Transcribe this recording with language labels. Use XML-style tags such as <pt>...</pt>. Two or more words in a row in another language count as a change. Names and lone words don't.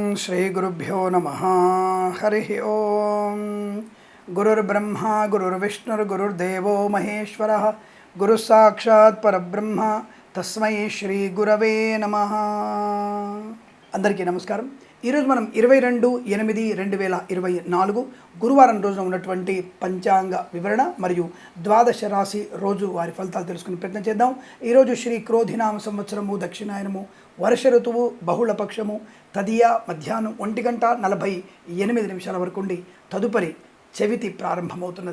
<sa>श्रीगुरुभ्यो नमः। हरिः ओम्। गुरुर्ब्रह्मा गुरुर्विष्णुर्गुरुर्देवो महेश्वरः, गुरुसाक्षात् परब्रह्म तस्मै श्रीगुरवे नमः।</sa> <te>అందరికీ నమస్కారం. ఈరోజు మనం 22/8/2024 గురువారం రోజున ఉన్నటువంటి పంచాంగ వివరణ మరియు ద్వాదశ రాశి రోజు వారి ఫలితాలు తెలుసుకునే ప్రయత్నం చేద్దాం. ఈరోజు శ్రీ క్రోధినామ సంవత్సరము, దక్షిణాయనము, వర్ష ఋతువు, బహుళ పక్షము, తదియ మధ్యాహ్నం 1:48 వరకు ఉండి తదుపరి చవితి ప్రారంభమవుతున్నది.</te>